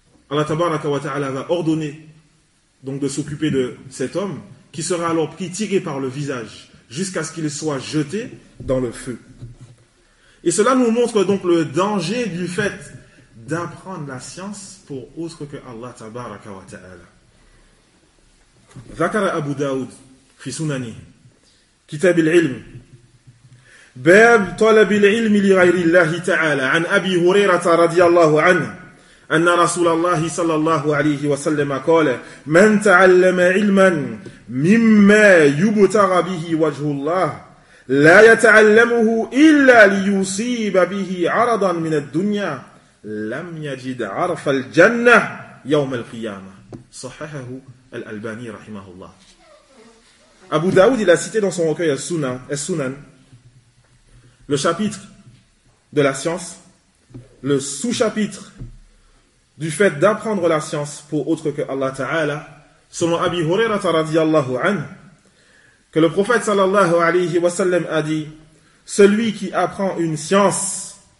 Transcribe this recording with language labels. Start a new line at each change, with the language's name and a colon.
French: Allah tabaraka wa ta'ala va ordonner donc de s'occuper de cet homme qui sera alors pris, tiré par le visage jusqu'à ce qu'il soit jeté dans le feu. Et cela nous montre donc le danger du fait d'apprendre la science pour autre que Allah tabaraka wa ta'ala.
Arabic: Zakara Abu Daoud fi sunani kitab al-ilm باب طلب العلم لغير الله تعالى عن أبي هريرة رضي الله عنه أن رسول الله صلى الله عليه وسلم قال من تعلم علما مما يبتغى به وجه الله لا يتعلمه إلا ليصيب به عرضا من الدنيا لم يجد عرف الجنة يوم القيامة. صححه الألباني رحمه الله.
French: أبو داود il a cité dans son recueil السنن le chapitre de la science, le sous-chapitre du fait d'apprendre la science pour autre que Allah Ta'ala, selon Abi Hurairah radiyallahu anhu, que le prophète sallallahu alayhi wa sallam a dit: celui qui apprend une science